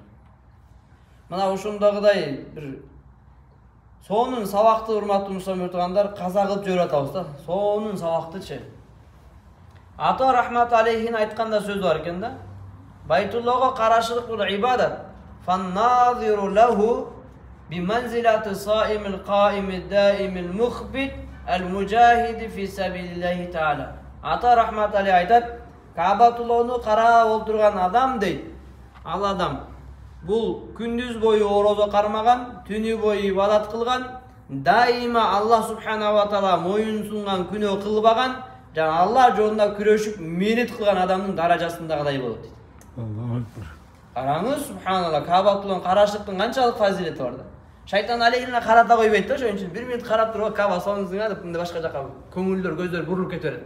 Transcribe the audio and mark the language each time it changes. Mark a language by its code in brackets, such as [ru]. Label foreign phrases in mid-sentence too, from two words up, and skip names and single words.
[ky] Мына ушундагыдай бир сонун сабакты урматтуу мусулмандар каза кылып жиберип атабыз да. Сонун сабактычы. Ата [ar] رحمة عليه [ky] айтканда сөз бар экен да. Байтуллохго карашлык бул ибадат. [ar] فالناظر له بمنزلة الصائم القائم الدائم المخبت المجاهد في سبيل الله تعالى. [ky] Ата [ar] رحمة عليه [ky] айтат, Каабатуллохну карап олтурган адам дейт. Ал адам бул күндүз бою орозо кармаган, түнү бою ибадат кылган, дайыма [ar] الله سبحانه وتعالى [ky] моюн сунган күнөө кылбаган, жана Аллах жолунда күрөшүп мээнет кылган адамдын даражасындагыдай болот дейт. [ar] الله أكبر. [ky] Караңыз, субханалла, Каабатуллохтун карашлыктын канчалык фазилети бар да. Шайтан алейхине карата койбойт да, ошон үчүн 1 минут карап туруп Кааба сонуңузга деп мындай башка жака көңүлдөр, көздөр бурулуп кете берет да.